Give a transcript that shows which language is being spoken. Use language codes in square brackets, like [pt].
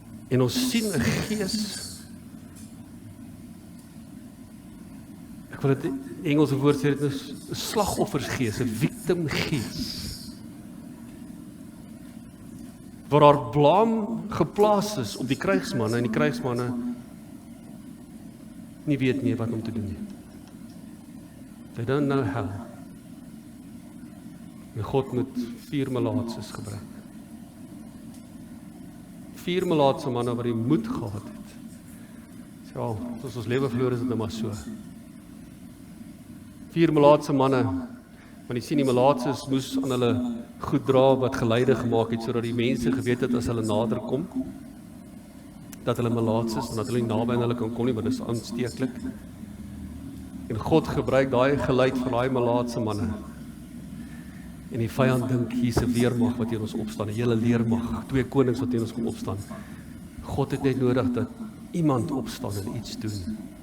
[af] En ons sien 'n gees, ek wil dit in Engelse woord sê, dit is 'n slagoffersgees, 'n victimgees, waar daar blame geplaas is op die krygsmanne, en die krygsmanne nie weet nie wat om te doen nie. [en] They don't know how. [af] En God moet 4 melaatses gebruik. 4 melaatse manne wat die moed gehad het. Ja, soos ons lewe verloor is dit nou maar so. 4 melaatse manne, want jy sien die melaatses moes aan hulle goed dra wat geleide gemaak het, sodat die mense geweet het as hulle nader kom, dat hulle melaats is, en dat hulle nie naby aan hulle kan kom nie, want dit is aansteeklik. En God gebruik daai geluid van daai melaatse manne. En die vyand dink, hier's 'n weermag wat teen ons opstaan, 'n hele leermag, 2 konings wat teen ons kom opstaan. God het net nodig dat iemand opstaan en iets doen.